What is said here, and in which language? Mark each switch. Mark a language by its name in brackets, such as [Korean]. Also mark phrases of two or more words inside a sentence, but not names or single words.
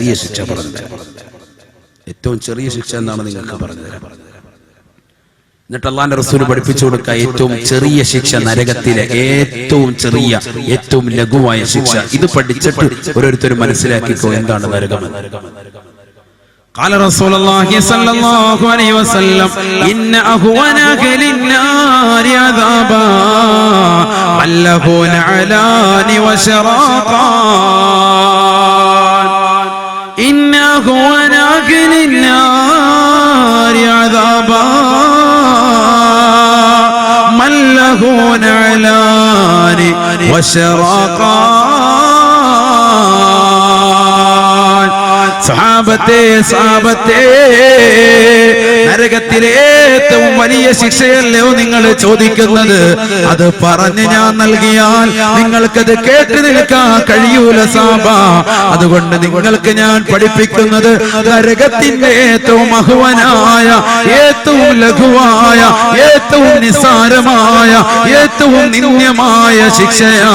[Malayalam] ഏറ്റവും ചെറിയ ശിക്ഷ എന്താണ് നിങ്ങൾക്ക് പറഞ്ഞു തരാം. എന്നിട്ട് അല്ലാഹുവിന്റെ റസൂൽ പഠിപ്പിച്ചു കൊടുക്കുക, ഏറ്റവും ചെറിയ ശിക്ഷ, നരകത്തിലെ ഏറ്റവും ചെറിയ, ഏറ്റവും ലഘുവായ ശിക്ഷ. ഇത് പഠിച്ചിട്ട് ഓരോരുത്തരും മനസ്സിലാക്കിക്കോ എന്താണ് നരകം. [Arabic] قال رسول الله صلى الله عليه وسلم إن أهون أهل النار عذابا من له نعلان وشراقان. إن أهون أهل النار عذابا من له نعلان وشراقان. [Malayalam] സഹാബത്തെ നരകത്തിലെ ഏറ്റവും വലിയ ശിക്ഷയല്ലോ നിങ്ങൾ ചോദിക്കുന്നത്? അത് പറഞ്ഞ് ഞാൻ നൽകിയാൽ നിങ്ങൾക്കത് കേട്ട് നിൽക്കാൻ കഴിയൂല സാബ. അതുകൊണ്ട് നിങ്ങൾക്ക് ഞാൻ പഠിപ്പിക്കുന്നത് നരകത്തിന്റെ ഏറ്റവും അഹ്വനായ, ഏറ്റവും ലഘുവായ, ഏറ്റവും നിസ്സാരമായ, ഏറ്റവും നിന്ദ്യമായ ശിക്ഷയാ.